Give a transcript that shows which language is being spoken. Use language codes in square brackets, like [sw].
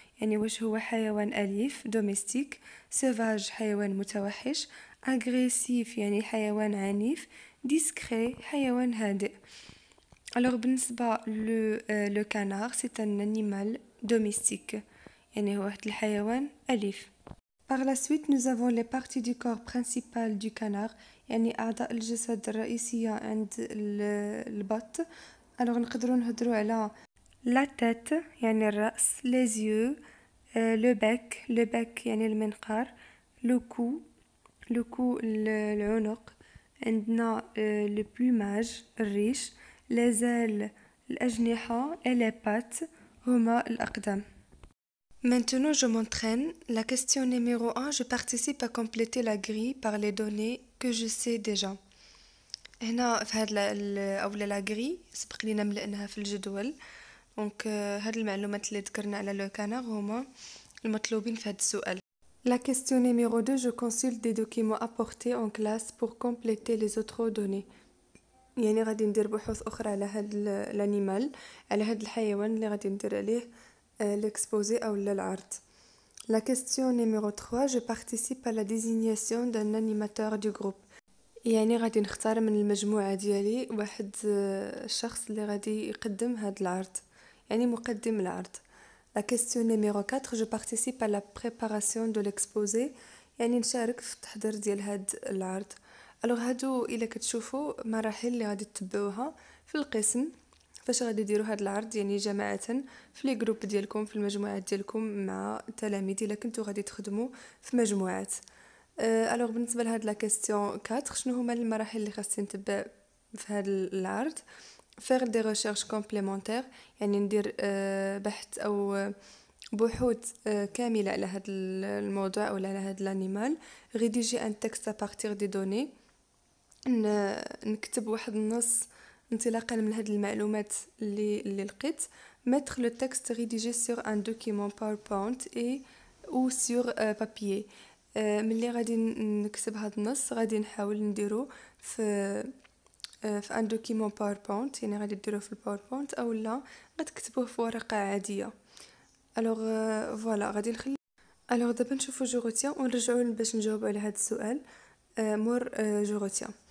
[ar] يعني واش هو حيوان أليف دوميستيك، سوفاج حيوان متوحش، اغريسيف يعني حيوان عنيف، ديسكري حيوان هادئ. alors بالنسبة لو كانار [fr] سي ان انيمال دوميستيك [ar] يعني هو واحد الحيوان أليف. [fr] Par la suite, nous avons les parties du corps principales du canard [ar] يعني أعضاء الجسد الرئيسية عند البط. alors نقدروا نهضروا على la tête يعني الرأس، les yeux, le bec يعني المنقار، le cou العنق، عندنا le plumage الريش، les ailes الأجنحة، et les pattes هما الأقدام. [fr] Maintenant, je m'entraîne. La question numéro 1, je participe à compléter la grille par les données que je sais déjà. [ar] هنا في هاد أولا لا grille سبق لينا ملأناها في الجدول. دونك هاد المعلومات اللي ذكرنا على لو كانار هما المطلوبين في هاد السؤال. [fr] La question numéro 2, je consulte des documents apportés en classe pour compléter les autres données. [ar] يعني غادي ندير بحوث أخرى على هاد الانيمال، على هاد الحيوان اللي غادي ندير عليه l'exposé أو العرض. [fr] La question numéro 3, je participe à la désignation d'un animateur du groupe. [ar] يعني غادي نختار من المجموعة ديالي واحد الشخص اللي غادي يقدم هاد العرض، يعني مقدم العرض. [fr] La question numéro 4, je participe à la préparation de l'exposé. [ar] يعني نشارك في التحضير ديال هاد العرض. alors هادو إلا كتشوفوا مراحل اللي غادي تتبعوها في القسم فاش غادي ديروا هاد العرض، يعني جماعة في لي جروب ديالكم، في المجموعات ديالكم مع التلاميذ الا كنتو غادي تخدموا في مجموعات. الوغ بالنسبه لهاد لا كيسيون 4 شنو هما المراحل اللي خاصني نتبع في هاد العرض؟ [fr] faire des recherches complémentaires [ar] يعني ندير بحث او بحوث كامله على هاد الموضوع او على هاد الانيمال. [fr] rédiger un texte à partir des données [ar] نكتب واحد النص انطلاقا من هاد المعلومات اللي لقيت. [fr] mettre le texte rédigé sur un document PowerPoint et ou sur papier. [ar] ملي غادي نكتب هذا النص غادي نحاول نديرو في ان دوكيمون باوربوينت، يعني غادي ديروه في الباوربوينت او لا غتكتبوه في ورقه عاديه. الوغ فوالا غادي نخلي. الوغ دابا نشوفوا جوغوتيا ونرجعوا باش نجاوب على هذا السؤال مور جوغوتيا.